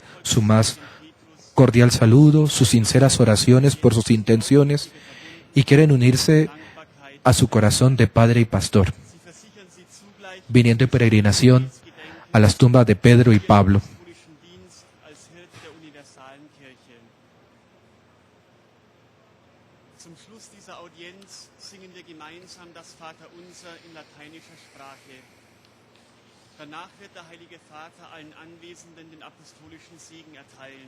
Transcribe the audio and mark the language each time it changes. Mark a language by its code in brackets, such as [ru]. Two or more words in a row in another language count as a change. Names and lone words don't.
[es] su más cordial saludo, sus sinceras oraciones por sus intenciones y quieren unirse a su corazón de Padre y Pastor, viniendo en peregrinación a las tumbas de Pedro y Pablo. [de] Zum Schluss dieser Audienz singen wir gemeinsam das Vaterunser in lateinischer Sprache. Danach wird der Heilige Vater allen Anwesenden den apostolischen Segen erteilen.